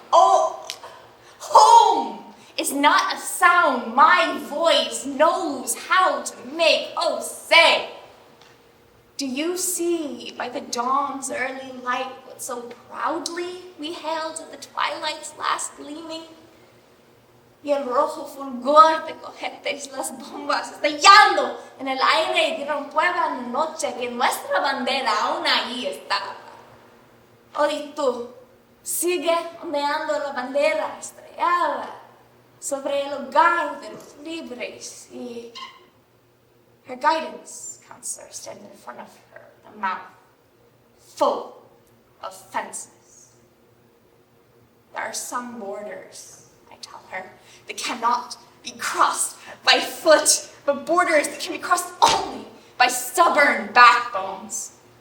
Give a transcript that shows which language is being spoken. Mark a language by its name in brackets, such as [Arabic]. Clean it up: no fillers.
[English] Oh, home is not a sound my voice knows how to make. Oh, say, do you see by the dawn's early light what so proudly we hailed at the twilight's last gleaming? [Spanish] Y el rojo fulgor de cohetes, las bombas estallando en el aire dieron prueba en la noche que nuestra bandera aún ahí estaba. Oh, y tú, sigue ondeando la bandera estrellada sobre el hogar de los libres. [English] Y her guidance counselor stands in front of her with a mouth full of fences. There are some borders, I tell her, that cannot be crossed by foot, but borders that can be crossed only by stubborn backbones.